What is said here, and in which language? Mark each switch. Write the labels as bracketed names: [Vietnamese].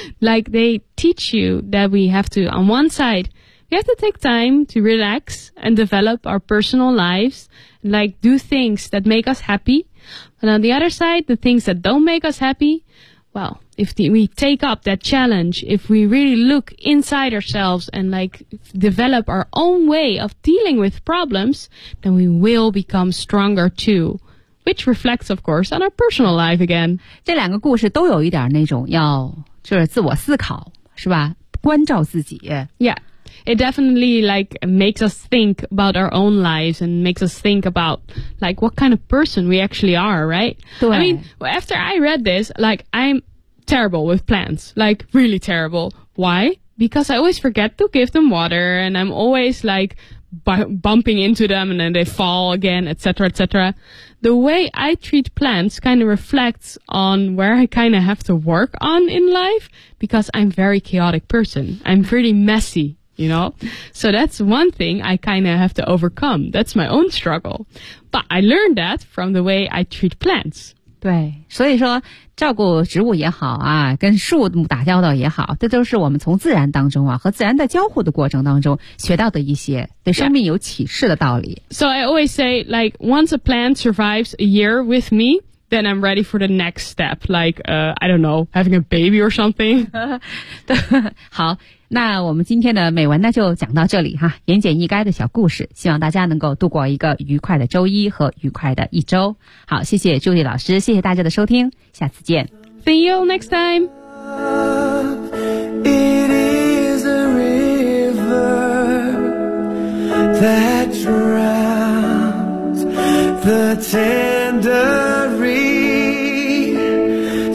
[English] Like they teach you that we have to, on one side, we have to take time to relax and develop our personal lives, like do things that make us happy,And on the other side, the things that don't make us happy, well, if we take up that challenge, if we really look inside ourselves and like develop our own way of dealing with problems, then we will become stronger too, which reflects, of course, on our personal life again. [Chinese] 这两个故事都有一点那种要就是自我思考，是吧？关照自己。 [English] Yeah. It definitely like makes us think about our own lives and makes us think about like what kind of person we actually are, right? [Chinese] 对 [English] I mean, after I read this, like I'm terrible with plants, like really terrible. Why? Because I always forget to give them water and I'm always like bumping into them and then they fall again, etc., etc. The way I treat plants kind of reflects on where I kind of have to work on in life because I'm a very chaotic person. I'm pretty messy. You know, so that's one thing I kind of have to overcome. That's my own struggle. But I learned that from the way I treat plants. [Chinese] 对，所以说照顾植物也好啊，跟树打交道也好，这都是我们从自然当中啊和自然的交互的过程当中学到的一些对生命有启示的道理。 [English] Yeah. So I always say, like, once a plant survives a year with me, then I'm ready for the next step, like, I don't know, having a baby or something. [Chinese] 好，那我们今天的美文呢就讲到这里哈，言简意赅的小故事，希望大家能够度过一个愉快的周一和愉快的一周。好，谢谢朱莉老师，谢谢大家的收听，下次见。 [English] See you all next time. It is a river that drowns the tender reed.